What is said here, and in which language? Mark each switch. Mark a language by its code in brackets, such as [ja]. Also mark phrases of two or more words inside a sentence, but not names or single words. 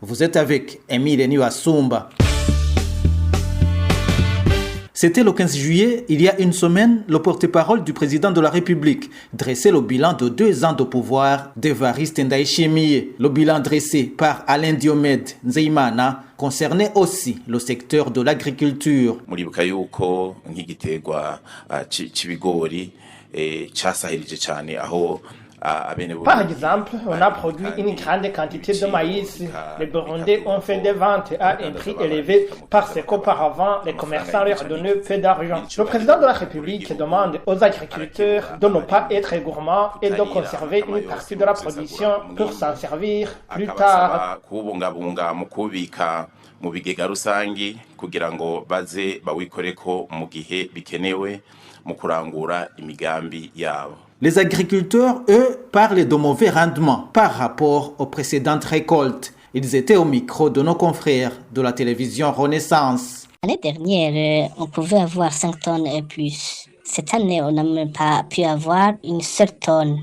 [fr] Vous êtes avec Emile Niwasumba. C'était le 15 juillet, il y a une semaine, le porte-parole du président de la République dressait le bilan de 2 ans de pouvoir d'Evariste Ndayishimiye. Le bilan dressé par Alain Diomède Nzeyimana concernait aussi le secteur de l'agriculture. [rn] Muribuka yuko nk'igiterwa c'ibigori casahirije cyane aho. [fr] Par exemple, on a produit une grande quantité de maïs. Les Burundais ont fait des ventes à un prix élevé parce qu'auparavant, les commerçants leur donnaient peu d'argent. Le président de la République demande aux agriculteurs de ne pas être gourmands et de conserver une partie de la production pour s'en servir plus tard. [rn] Mu bigega rusangi kugira ngo baze bawikoreko mu gihe bikenewe mu kurangura imigambi yabo. [fr] Les agriculteurs, eux, parlent de mauvais rendements par rapport aux précédentes récoltes. Ils étaient au micro de nos confrères de la télévision Renaissance. L'année dernière, on pouvait avoir 5 tonnes et plus. Cette année, on n'a même pas pu avoir une seule tonne.